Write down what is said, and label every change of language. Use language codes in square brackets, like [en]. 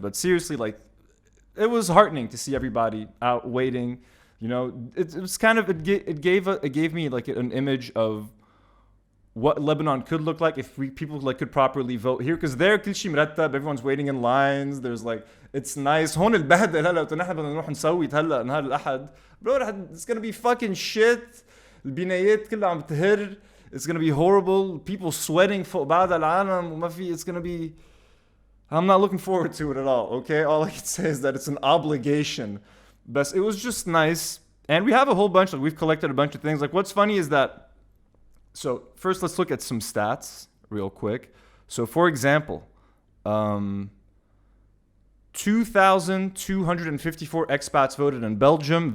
[en] But seriously, like it was heartening to see everybody out waiting. You know, it was kind of it gave me like an image of what Lebanon could look like if people like could properly vote here, because there [ar] كل شيء مرتب, [en] everyone's waiting in lines, there's like it's nice. [ar] هون البهدله هلا نحن بدنا نروح نصوت هلا نهار الأحد, [en] bro, it's gonna be fucking shit. [ar] البنايات كلها عم تهر. [en] It's gonna be horrible. People sweating [ar] فوق بعض العالم وما في. [en] It's gonna be. I'm not looking forward to it at all. Okay, all I can say is that it's an obligation. But it was just nice, and we have a whole bunch. Like we've collected a bunch of things. Like what's funny is that. So first, let's look at some stats real quick. So for example, 2,254 expats voted in Belgium.